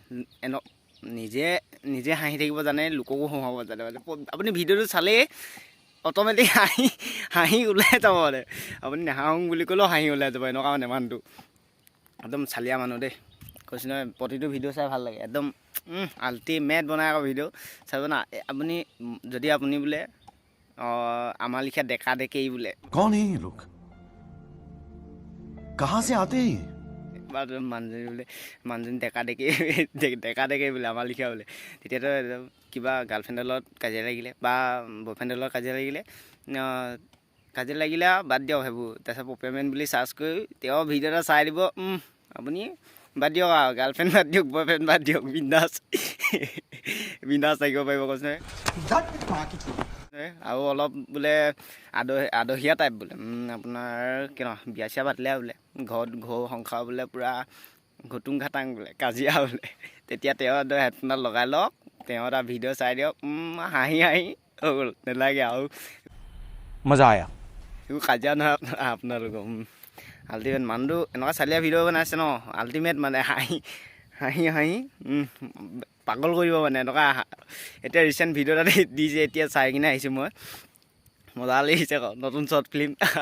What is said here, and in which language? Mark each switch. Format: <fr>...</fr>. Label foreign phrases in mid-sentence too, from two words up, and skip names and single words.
<as>নিজে হাঁহি থাকিব জানে লোককো হহাব জানে মানে আপুনি ভিডিঅ'টো চালেই অট'মেটিক হাঁহি ওলাই যাব মানে আপুনি নাহাঁহো বুলি ক'লেও হাঁহি ওলাই যাব এনেকুৱা মানে মানুহটো একদম চালিয়া মানুহ দেই কৈছোঁ নহয় প্ৰতিটো ভিডিঅ' চাই ভাল লাগে একদম আল্টিমেট বনাই আকৌ ভিডিঅ' চাব না যদি আপুনি বোলে আমাৰ লিখা ডেকা ডেকেই বোলে</as> <hi>कौन है ये लोग कहाँ से आते हैं</hi> <as>মানুহজনী বোলে মানুহজনী ডেকা ডেকেই বোলে আমাৰ লিখা বোলে তেতিয়াতো কিবা গাৰ্লফ্ৰেণ্ডৰ লগত কাজিয়া লাগিলে বা বয়ফ্ৰেণ্ডৰ লগত কাজিয়া লাগিলে বাদ দিয়ক সেইবোৰ তাৰপিছত পপিয়ামেন বুলি চাৰ্চ কৰি তেওঁ ভিডিঅ' এটা চাই দিব আপুনি বাদ দিয়ক আৰু গাৰ্লফ্ৰেণ্ড বাদ দিয়ক বয়ফ্ৰেণ্ড বাদ দিয়ক বিন্দাছ থাকিব পাৰিব কৈছে আৰু অলপ বোলে আদহীয়া টাইপ বোলে আপোনাৰ বিয়া চিয়া পাতিলে বোলে ঘৰ সংসাৰ বোলে পূৰা ঘুটুং ঘাটাং বোলে কাজিয়া বোলে তেতিয়া তেওঁ হেডফোনডাল লগাই লওক তেওঁ এটা ভিডিঅ' চাই দিয়ক হাঁহি হৈ গ'ল নেলাগে আৰু</as> <hi>मजा आया</hi> <as>এইবোৰ কাজিয়া নহয় আপোনালোকৰ আল্টিমেট মানুহটো এনেকুৱা চালিয়া ভিডিঅ' বনাইছে ন আল্টিমেট মানে হাঁহি পাগল কৰিব মানে এনেকুৱা এতিয়া ৰিচেণ্ট ভিডিঅ' এটা দিছে এতিয়া চাই কিনে আহিছোঁ মই মজা লাগিছে আকৌ নতুন শ্বৰ্ট ফিল্ম</as>